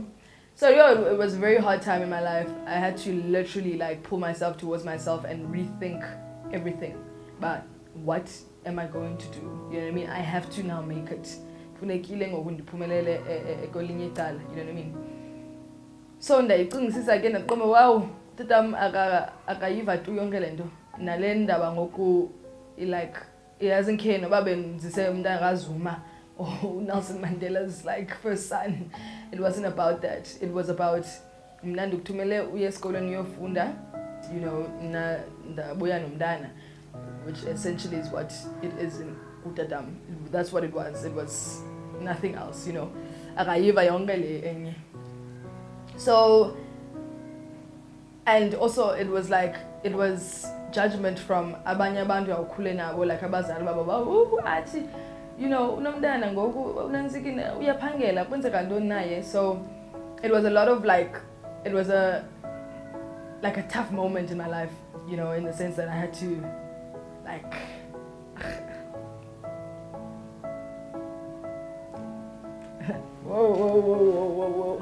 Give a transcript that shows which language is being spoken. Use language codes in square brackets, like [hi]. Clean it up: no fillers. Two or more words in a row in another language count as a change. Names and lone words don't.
[en] So yeah, it was a very hard time in my life. I had to literally like pull myself towards myself and rethink everything. but what am I going to do? You know what I mean? I have to now make it. You know what I mean? [xh] So ndayicingisisa again aqome wow tatam akayiva tu yonke lento nalendaba ngoku [en] like he hasn't care [xh] noba benzise umuntu akazuma [en] or Nelson Mandela's like first son. It wasn't about that. It was about [xh] mna ndikuthumele uye esikolweni uyofunda, [en] you know, [xh] ndabuya nomntana, [en] which essentially is what it is in utatam. That's what it was. It was nothing else, you know. [xh] Akayiva yonke le enye. [en] So, and also it was judgment from [xh] abanye abantu awukhule nabo, [en] like [xh] abazali baba athi, [en] you know, [xh] unomntana ngoku unanzikini uyaphangela kwenzeka ntoni naye. [en] So it was a lot of like, it was a tough moment in my life, you know, in the sense that I had to like whoa.